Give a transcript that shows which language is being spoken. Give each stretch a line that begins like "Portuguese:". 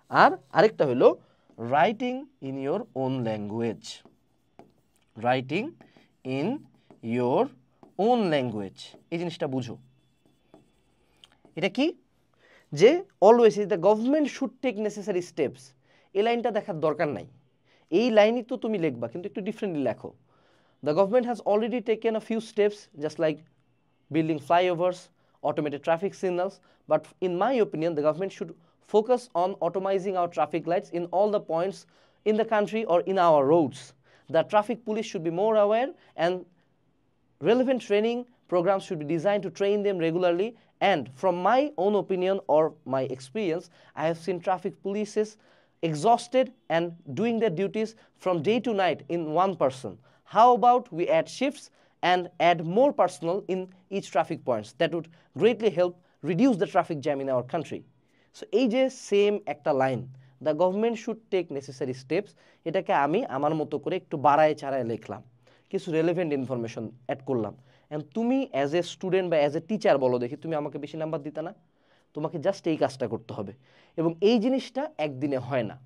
Bangla: আর আরেকটা হলো
English: writing in your own language,
Bangla: writing in your own language, এই জিনিসটা বুঝো। এটা কি, যে
English: always the government should take necessary steps,
Bangla: এই লাইনটা দেখার দরকার নাই, এই লাইনই তো তুমি লিখবা কিন্তু একটু ডিফারেন্টলি লেখো।
English: The government has already taken a few steps, just like building flyovers, automated traffic signals, but in my opinion, the government should focus on automizing our traffic lights in all the points in the country or in our roads. The traffic police should be more aware and relevant training Programs should be designed to train them regularly. And from my own opinion or my experience, I have seen traffic polices exhausted and doing their duties from day to night in one person. How about we add shifts and add more personnel in each traffic points? That would greatly help reduce the traffic jam in our country.
Bangla: So এই যে same একটা line,
English: the government should take necessary steps,
Bangla: এটাকে আমি আমার মতো করে একটু বাড়ায় চাড়ায় লিখলাম, কিছু রেলেভেন্ট ইনফরমেশন অ্যাড করলাম। অ্যান্ড তুমি
English: as a student
Bangla: বা
English: as a teacher
Bangla: বলো দেখি, তুমি আমাকে বেশি নাম্বার দিতে না? তোমাকে জাস্ট এই কাজটা করতে হবে। এবং এই জিনিসটা একদিনে হয় না।